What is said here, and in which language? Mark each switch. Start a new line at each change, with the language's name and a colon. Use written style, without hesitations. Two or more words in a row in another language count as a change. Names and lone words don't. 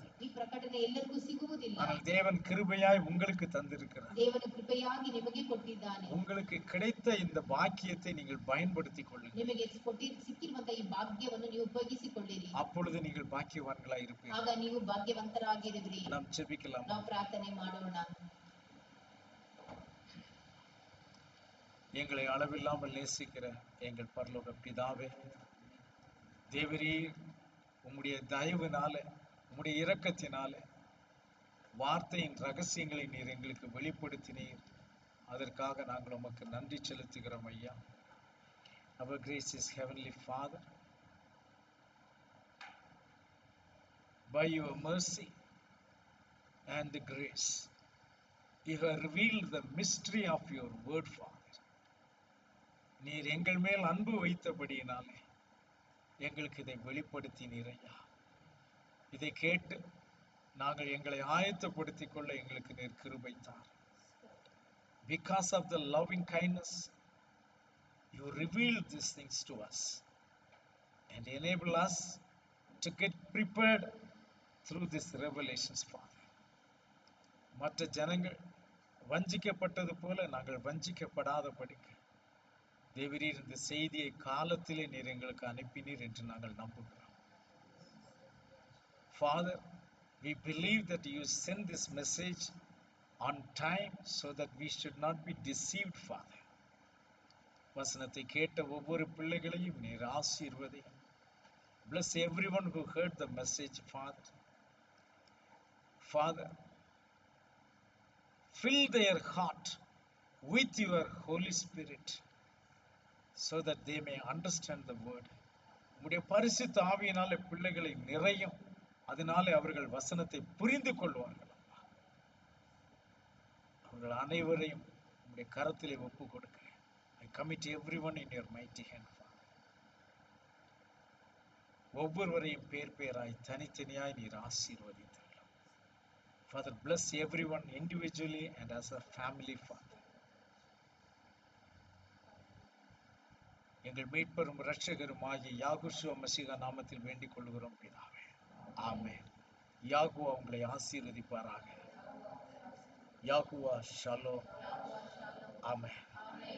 Kannada: ಈ ಪ್ರಕಟಣೆ ಎಲ್ಲರಿಗೂ ಸಿಗುವುದಿಲ್ಲ.
Tamil: ஆனால் தேவன் கிருபையாய் உங்களுக்கு தந்திருக்கிறார்.
Kannada: ದೇವರ ಕೃಪೆಯಾಗಿ ನಿಮಗೆ ಕೊಟ್ಟಿದ್ದಾನೆ.
Tamil: உங்களுக்கு கிடைத்த இந்த பாக்கியத்தை நீங்கள் பயன்படுத்திக் கொள்ளுங்கள்.
Kannada: ನಿಮಗೆ ಸಿಕ್ಕಿರುವಂತಹ ಈ ಭಾಗ್ಯವನ್ನು ನೀವು ಉಪಯೋಗಿಸಿಕೊಳ್ಳಿರಿ.
Tamil: அப்பொழுது நீங்கள் பாக்கியவான்களாய் இருப்பீர்கள்.
Kannada: ಆಗ ನೀವು ಭಾಗ್ಯವಂತರಾಗಿರುವಿರಿ.
Tamil: நாம் ஜெபிக்கலாம்.
Kannada: ನಾವು ಪ್ರಾರ್ಥನೆ ಮಾಡೋಣ.
Tamil: எங்களை அளவில்லாமல் நேசிக்கிற எங்கள் பரலோக பிதாவே, தேவரீர் உம்முடைய தயவுனால, உம்முடைய இரக்கத்தினால வார்த்தையின் ரகசியங்களை நீர் எங்களுக்கு வெளிப்படுத்தினீர். அதற்காக நாங்கள் உமக்கு நன்றி செலுத்துகிறோம் ஐயா.
English: Our gracious Heavenly Father, by your mercy and grace, you have revealed the mystery of your word, Father.
Tamil: நீர் எங்கள் மேல் அன்பு வைத்தபடியினாலே எங்களுக்கு இதை வெளிப்படுத்தினீர் ஐயா. இதை கேட்டு நாங்கள் எங்களை ஆயத்தப்படுத்திக் கொள்ள எங்களுக்கு நீர் கிருபை தார்.
English: Because of the loving kindness, you revealed these things to us and enable us to get prepared through these revelations, Father.
Tamil: மற்ற ஜனங்கள் வஞ்சிக்கப்பட்டது போல நாங்கள் வஞ்சிக்கப்படாதபடிக்கு தேவரீர் இந்த செய்தியை காலத்திலே நீர் எங்களுக்கு அனுப்பினீர் என்று நாங்கள் நம்புகிறோம்.
English: Father, we believe that you send this message on time so that we should not be deceived, Father.
Tamil: வசனத்தை கேட்ட ஒவ்வொரு பிள்ளைகளையும் நீர் ஆசீர்வதி.
English: Bless everyone who heard the message, Father. Father, fill their heart with your Holy Spirit so that they may understand the word.
Tamil: உம்முடைய பரிசுத்த ஆவியினாலே பிள்ளைகளை நிறையும், அதனாலே அவர்கள் வசனத்தை புரிந்து கொள்வார்கள். அவர்கள் அனைவரையும் உம்முடைய கரத்திலே ஒப்பு கொடுக்கிறேன்.
English: I commit everyone in your mighty hand, Father.
Tamil: ஒவ்வொருவரையும் பேர் பேராய் தனித்தனியாய் நீர் ஆசீர்வதித்தருளும்.
English: Father, bless everyone individually and as a family, Father.
Tamil: எங்கள் மீட்பரும் இரட்சகருமாகிய யாகுஷுவ மசீஹா நாமத்தில் வேண்டிக் கொள்கிறோம் பிதாவே. ஆமென். யாகுவா உங்களை ஆசீர்வதிப்பாராக. யாகுவா ஷாலோம். ஆமென்.